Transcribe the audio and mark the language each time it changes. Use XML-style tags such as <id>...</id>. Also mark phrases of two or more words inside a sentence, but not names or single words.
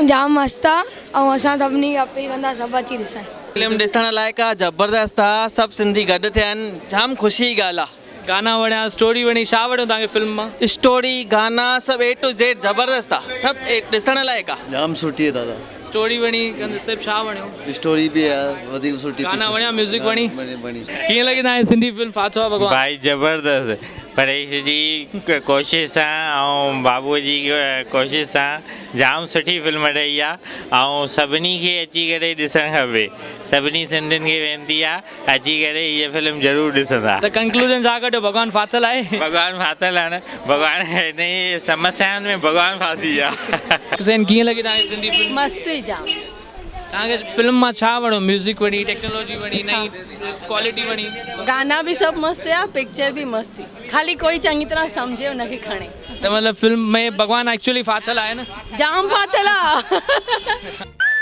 <sd>जाम मस्त आहे ऐं असां सभिनी खे अपील कंदा सभु अची ॾिसनि। फिल्म ॾिसण लाइक़ु आहे, ज़बरदस्त आहे, सभु सिंधी गॾु थिया आहिनि, जाम ख़ुशी जी ॻाल्हि आहे। गाना वणिया, स्टोरी वणी, छा वणियो तव्हांखे फिल्म मां? स्टोरी, गाना, सभु</sd> <en>A to Z</en> <sd>ज़बरदस्त आहे, सभु ॾिसण लाइक़ु आहे। जाम सुठी आहे दादा। स्टोरी वणी, कंसेप्ट छा वणियो?</sd> <hi>स्टोरी भी है,</hi> <sd>वधीक सुठी। गाना वणिया, म्यूजिक वणी? वणी। कीअं लॻी तव्हांखे सिंधी फिल्म फाथो आहे भॻवान? भाई ज़बरदस्त। परेश जी कोशिश सां ऐं बाबूअ जी कोशिश सां जाम सुठी फिल्म ठही आहे ऐं सभिनी खे अची करे ॾिसणु खपे। सभिनी सिंधियुनि खे वेनिती आहे अची करे हीअ फिल्म ज़रूरु ॾिसंदा। त कंक्लूजन छा कढियो? भॻवान फाथल आहे? भॻवान फाथल आहे न, भॻवान हिन समस्याउनि में भॻवान फासी विया। कीअं लॻी तव्हांखे सिंधी फिल्म? मस्त हुई जाम। तव्हांखे फिल्म मां छा वणियो? म्यूज़िक वणी, टेक्नोलॉजी वणी, नई क्वालिटी वणी?</sd> <hi>गाना भी सब मस्त है, पिक्चर भी मस्त थी, खाली कोई चंगी तरह समझे उनके खणे।</hi> <sd>तो मतलब फिल्म में भगवान एक्चुअली फाथल आहे न? जाम फाथल आहे।</sd>